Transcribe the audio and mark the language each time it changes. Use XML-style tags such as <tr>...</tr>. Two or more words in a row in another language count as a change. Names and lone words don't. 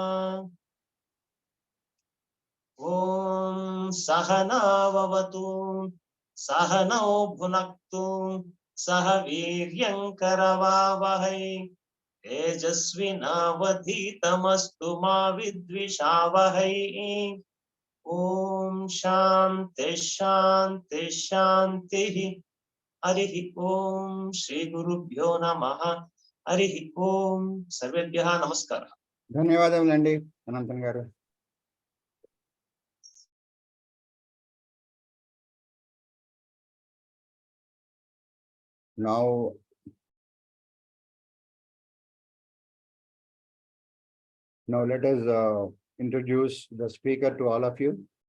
<sa>ॐ सहनाववतु सहनौ भुनक्तु सह वीर्यङ्करवावहै तेजस्विनावधीतमस्तु मा विद्विषावहै। ॐ शान्ति शान्ति शान्तिः। हरिः ॐ श्री गुरुभ्यो नमः। हरिः ॐ सर्वेभ्यः नमस्कारः।</sa> <te>ధన్యవాదములండి అనంతం గారు.</te> <en>Now let us introduce the speaker to all of you.</en>